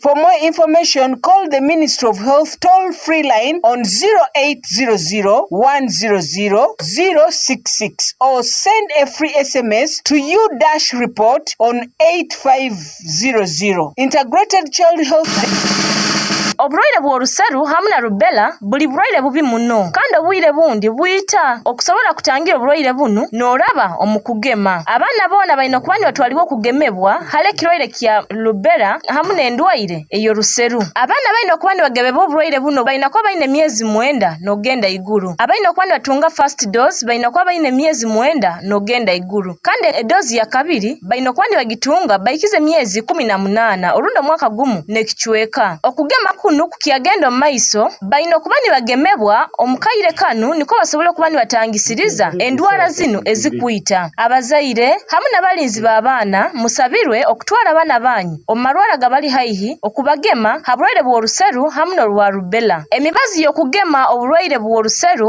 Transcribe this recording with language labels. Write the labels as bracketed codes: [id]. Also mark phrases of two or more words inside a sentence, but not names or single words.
[en] For more information, call the Ministry of Health toll-free line on 0800-100-066 or send a free SMS to U-report on 8500. Integrated Child Health. [ttj] Obulwaire bw'oluseru hamu na rubella buli bulwaire bubi muno kandi obwire bundi buyita okusobola kutangira obulwaire buno n'olaba omukugema abaana boona balina okuba batwalibwa okugemebwa hale ekirwaire kya rubella hamu n'endwaire eyo luseru abaana balina okuba bagebebwa obulwaire buno balina kuba balina emyezi 9 n'ogenda iguru abalina okuba batunga [en] first dose [ttj] balina kuba balina emyezi 9 n'ogenda iguru kandi edozi ya kabiri balina kuba bagitunga bayikize emyezi 18 olundo mwaka gumu n'ekichweka okugema kuno kukiyagenda maiso balina okuba bagemebwa omukaire kanu niko basobola okuba batangisiriza endwara zino ezikuyita abazaire hamu n'abalinzi b'abaana musabirwe okutwala abaana banyu omumalwala gabali haihi okubagema habulwaire bw'oluseru hamu n'olwa rubella emibazi y'okugema obulwaire bw'oluseru